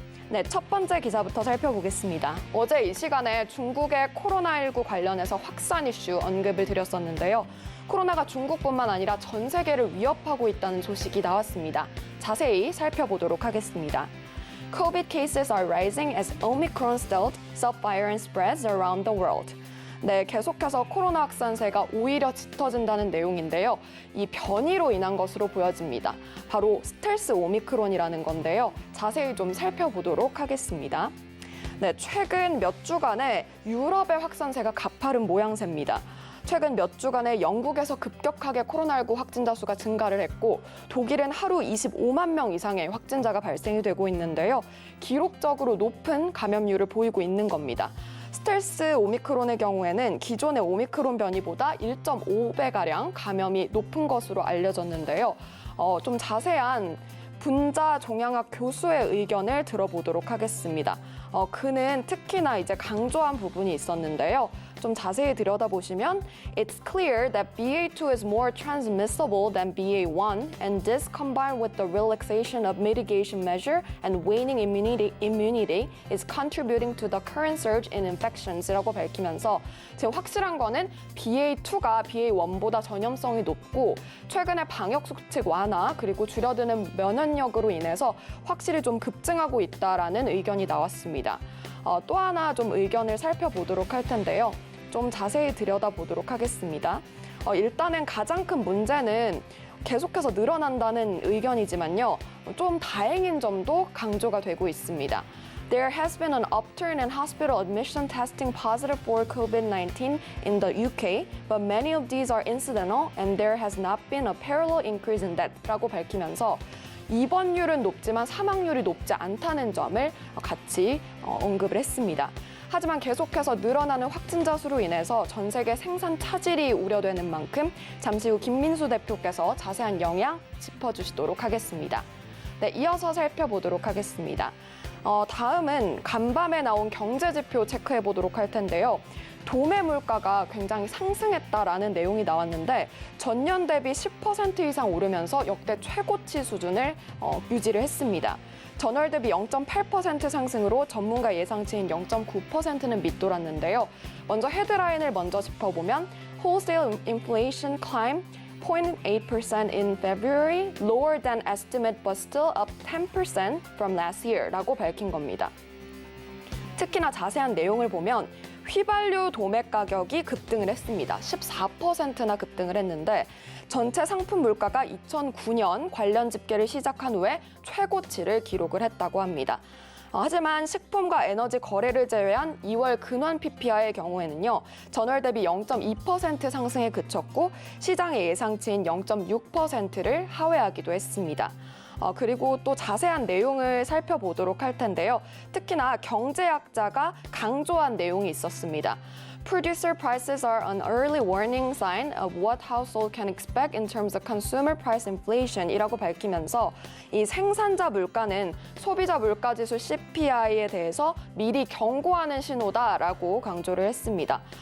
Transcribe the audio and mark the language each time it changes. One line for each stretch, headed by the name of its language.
Korean: 네, 첫 번째 기사부터 살펴보겠습니다. 어제 이 시간에 중국의 코로나19 관련해서 확산 이슈 언급을 드렸었는데요. 코로나가 중국뿐만 아니라 전 세계를 위협하고 있다는 소식이 나왔습니다. 자세히 살펴보도록 하겠습니다.
English: COVID cases are rising as Omicron stealth subfire and spreads around the world.
Korean: 네, 계속해서 코로나 확산세가 오히려 짙어진다는 내용인데요. 이 변이로 인한 것으로 보여집니다. 바로 스텔스 오미크론이라는 건데요. 자세히 좀 살펴보도록 하겠습니다. 네, 최근 몇 주간에 유럽의 확산세가 가파른 모양새입니다. 최근 몇 주간에 영국에서 급격하게 코로나19 확진자 수가 증가를 했고 독일은 하루 25만 명 이상의 확진자가 발생이 되고 있는데요. 기록적으로 높은 감염률을 보이고 있는 겁니다. 스텔스 오미크론의 경우에는 기존의 오미크론 변이보다 1.5배가량 감염이 높은 것으로 알려졌는데요. 좀 자세한 분자 종양학 교수의 의견을 들어보도록 하겠습니다. 그는 특히나 이제 강조한 부분이 있었는데요. 좀 자세히 들여다보시면
English: It's clear that BA2 is more transmissible than BA1 and this combined with the relaxation of mitigation measure and waning immunity is contributing to the current surge in infections
Korean: 이라고 밝히면서 지금 확실한 거는 BA2가 BA1보다 전염성이 높고 최근에 방역 수칙 완화 그리고 줄어드는 면역력으로 인해서 확실히 좀 급증하고 있다라는 의견이 나왔습니다. 또 하나 좀 의견을 살펴보도록 할 텐데요. 좀 자세히 들여다보도록 하겠습니다. 일단은 가장 큰 문제는 계속해서 늘어난다는 의견이지만요. 좀 다행인 점도 강조가 되고 있습니다.
English: There has been an upturn in hospital admission testing positive for COVID-19 in the UK, but many of these are incidental and there has not been a parallel increase in death
Korean: 라고 밝히면서 입원율은 높지만 사망률이 높지 않다는 점을 같이 언급을 했습니다. 하지만 계속해서 늘어나는 확진자 수로 인해서 전 세계 생산 차질이 우려되는 만큼 잠시 후 김민수 대표께서 자세한 영향 짚어주시도록 하겠습니다. 네, 이어서 살펴보도록 하겠습니다. 다음은 간밤에 나온 경제지표 체크해 보도록 할 텐데요. 도매 물가가 굉장히 상승했다라는 내용이 나왔는데 전년 대비 10% 이상 오르면서 역대 최고치 수준을 유지를 했습니다. 전월 대비 0.8% 상승으로 전문가 예상치인 0.9%는 밑돌았는데요. 먼저 헤드라인을 먼저 짚어보면
English: Wholesale inflation climbed 0.8% in February, lower than estimate but still up 10% from last year
Korean: 라고 밝힌 겁니다. 특히나 자세한 내용을 보면 휘발유 도매 가격이 급등을 했습니다. 14%나 급등을 했는데 전체 상품 물가가 2009년 관련 집계를 시작한 후에 최고치를 기록을 했다고 합니다. 하지만 식품과 에너지 거래를 제외한 2월 근원 PPI의 경우에는요. 전월 대비 0.2% 상승에 그쳤고 시장의 예상치인 0.6%를 하회하기도 했습니다. 그리고 또 자세한 내용을 살펴보도록 할 텐데요. 특히나 경제학자가 강조한 내용이 있었습니다.
English: Producer prices are an early warning sign of what household can expect in terms of consumer price inflation
Korean: 이라고 밝히면서 이 생산자 물가는 소비자 물가지수 CPI에 대해서 미리 경고하는 신호다라고 강조를 했습니다.